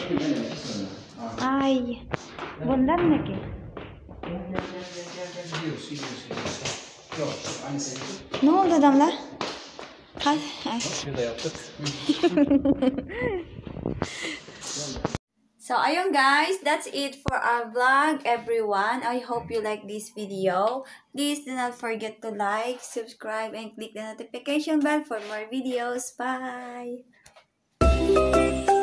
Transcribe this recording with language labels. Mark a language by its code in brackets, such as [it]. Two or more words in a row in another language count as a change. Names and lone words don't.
[tr] Ay. Bundan ne ki? Yok, annesi. Ne oldu Damla? Hadi. Ay. Şurada yaptık. [en] So, ayun guys, that's it for our vlog, everyone. I hope you like this video. Please do not forget to like, subscribe, and click the notification bell for more videos. Bye!